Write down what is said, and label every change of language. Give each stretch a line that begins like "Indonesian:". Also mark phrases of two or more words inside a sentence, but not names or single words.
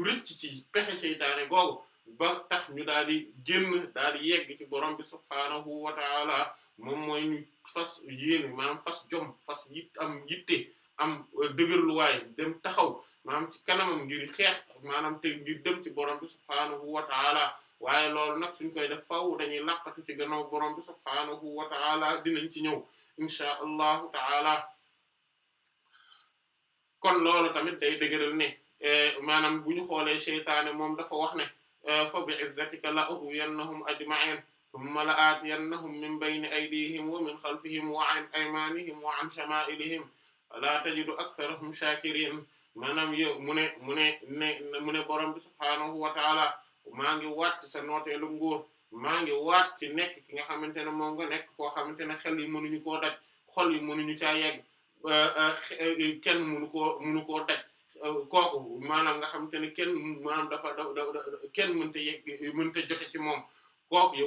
Wolof: rëcc ci pexe seytaane googu ba tax ñu daal di génn daal di yegg ci borom bi
Arabic: سبحانه و تعالى
Wolof: moom mooy ñu fas yéene maanaam fas jom fas am yitte am dëgërluwaay dem taxaw maanaam ci kanamam ngir xeex maanaam te ngir dem ci borom bi
Arabic: سبحانه و تعالى
Wolof: waaye loolu nag suñ koy def faaw dañuy laqatu ci gannaaw borom bi
Arabic: سبحانه و تعالى
Wolof: dinañ ci ñëw
Arabic: إن شاء الله تعالى
Wolof: kon loolu tamit day dëgëral ne maanaam bu ñu xoolee seytaane moom dafa wax ne
Arabic: ف ب عزتك لأغوينهم أجمعين ثم لآتينهم من بين أيديهم و من خلفهم و عن أيمانهم و عن شمائلهم لا تجد أكثرهم شاكرين
Wolof: maanaam yow mu ne borom bi
Arabic: سبحانه و تعالى
Wolof: maa ngi waat sa nooteelu nguur maa ngi waat ci nekk ki nga xamante ne moom nga nekk koo xamante ne xel yi mënuñu koo daj xol yi mënuñu caa yegg kenn mënu koo daj kooku maanaam nga xamante ne kenn maanaam dafa kenn mënta jote ci moom kooku yow